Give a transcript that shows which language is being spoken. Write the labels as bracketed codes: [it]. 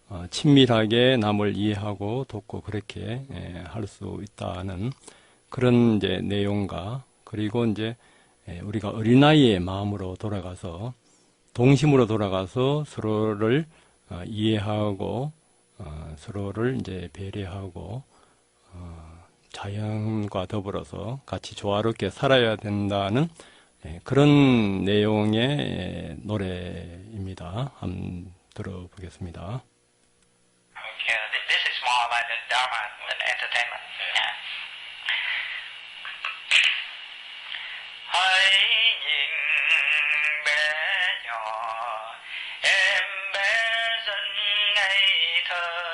[ko] 친밀하게 남을 이해하고 돕고 그렇게 할 수 있다는 그런 이제 내용과, 그리고 이제 우리가 어린아이의 마음으로 돌아가서 동심으로 돌아가서 서로를 이해하고 서로를 이제 배려하고 자연과 더불어서 같이 조화롭게 살아야 된다는 그런 내용의 노래입니다. 한번 들어보겠습니다. [en] Okay, this is more like the drama than entertainment. Yeah. [vi] Hãy nhìn bé nhỏ, em bé rất ngây thơ.